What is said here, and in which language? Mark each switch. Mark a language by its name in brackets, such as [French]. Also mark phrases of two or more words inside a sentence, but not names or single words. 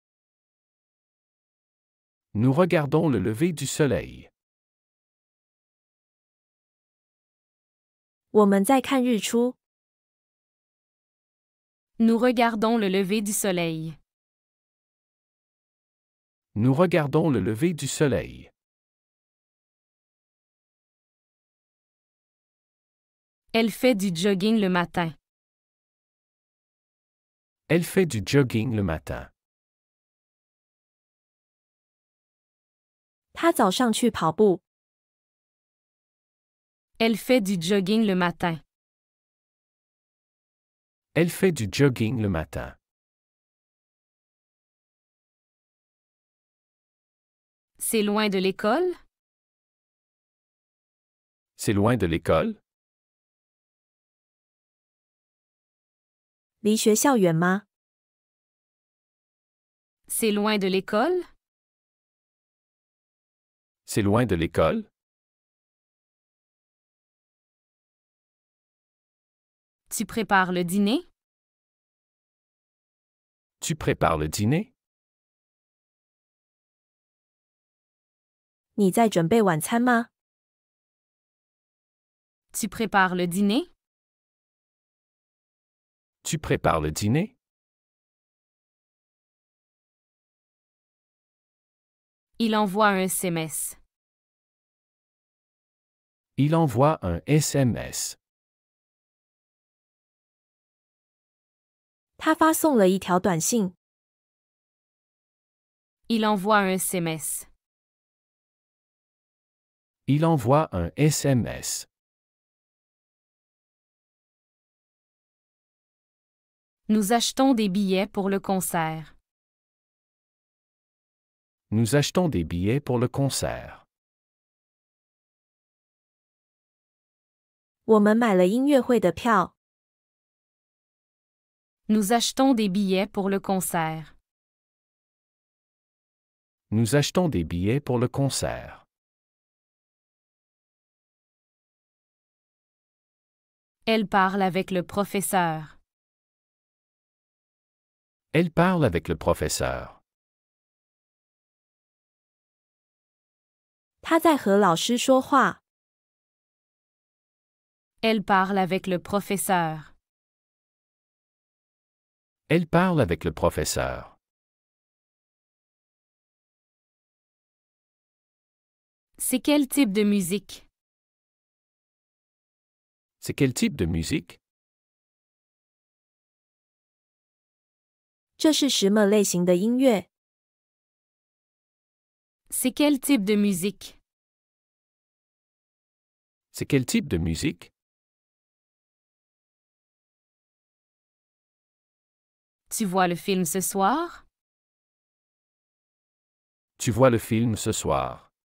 [French] Nous regardons le lever du soleil. [Chinese] 我们在看日出。 [French] Nous regardons le lever du soleil. Nous regardons le lever du soleil. Elle fait du jogging le matin. Elle fait du jogging le matin. [Chinese] 他早上去跑步。 [French] Elle fait du jogging le matin. Elle fait du jogging le matin. C'est loin de l'école? C'est loin de l'école? [Chinese] 离学校远吗？ [French] C'est loin de l'école? C'est loin de l'école? Tu prépares le dîner? Tu prépares le dîner? [Chinese] 你在准备晚餐吗？ [French] Tu prépares le dîner? Tu prépares le dîner? Il envoie un SMS. Il envoie un SMS. [Chinese] 他发送了一条短信。 [French] Il envoie un SMS. Il envoie un SMS. Nous achetons des billets pour le concert. Nous achetons des billets pour le concert. [Chinese] 我们买了音乐会的票。 [French] Nous achetons des billets pour le concert. Nous achetons des billets pour le concert. Elle parle avec le professeur. Elle parle avec le professeur. [Chinese] 他在和老师说话。 [French] Elle parle avec le professeur. Elle parle avec le professeur. C'est quel type de musique? C'est quel type de musique? [Chinese] 这是什么类型的音乐？ [French] C'est quel type de musique? C'est quel type de musique? Tu vois le film ce soir? Tu vois le film ce soir.